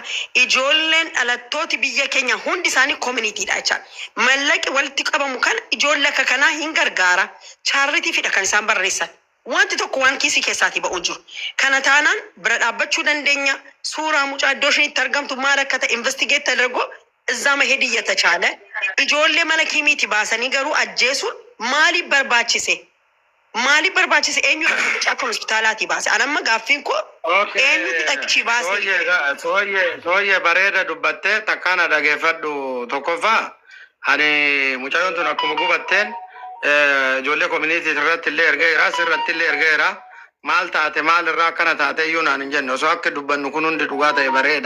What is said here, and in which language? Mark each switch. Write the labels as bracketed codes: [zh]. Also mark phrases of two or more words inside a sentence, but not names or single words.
[om] Ijoolleen dhalattooti biyya keenya hundi isaanii communityidha jecha. Mallaqi walitti qabamu kan ijoollee akka kanaa hin gargaara. Chaarritiifidha kan isaan barreessan. Wanti tokko waan kiisii keessaatii ba'uun jiru. Kana taanaan bira dhaabbachuu dandeenya. Suuraa mucaa iddoo isheen argamtu maal akka ta'e [am] investigate tadargo እዛ መሄድ እየተቻለ [om] ijoollee mana kimiiti baasanii garuu ajjeesuun maaliif barbaachise eenyu akka hospitaalaati baase anamma gaaffiin ko eenyu takchi baase sooyye bareeda dubbatte takkaana dhageeffadhu tokkoffaa ani mucaayoon tun akkuma gubatteen ijoollee community irratti illee ergeera sirratti illee ergeera maal taate maal irraa akkana taate iyyuu naan hin jenne osoo akka dubbannu kun hundi dhugaa ta'e bareeda.